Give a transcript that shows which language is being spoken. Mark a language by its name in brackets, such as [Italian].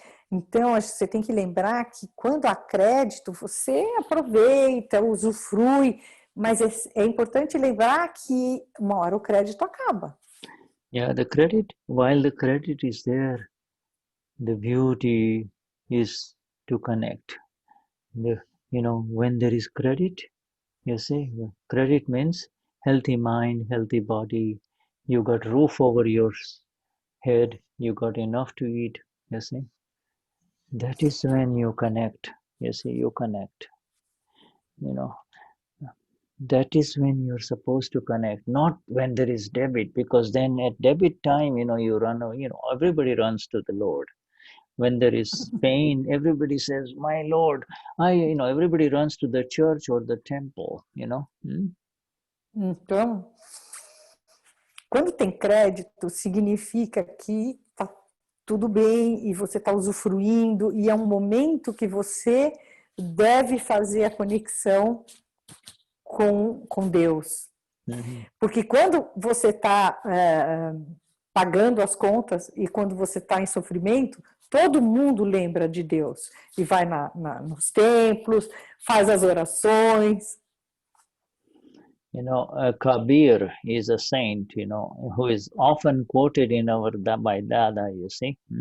[Portuguese] Então, você tem que lembrar que quando há crédito, você aproveita, usufrui, mas é importante lembrar que uma hora o crédito acaba. [English] Yeah, while the credit is there, the beauty is to connect. When there is credit, you see, credit means healthy mind, healthy body, you got roof over your head, you got enough to eat, you see. That is when you connect, you see, you connect. That is when you're supposed to connect, not when there is debit, because then at debit time, you run, everybody runs to the Lord. When there is pain, everybody says, my Lord, everybody runs to the church or the temple, [Portuguese] Então, quando tem crédito, significa que tá tudo bem e você está usufruindo e é um momento que você deve fazer a conexão com Deus. Porque quando você está pagando as contas e quando você está em sofrimento, todo mundo lembra de Deus e vai nos templos, faz as orações. [English] Kabir is a saint, who is often quoted in our by Dada, you see.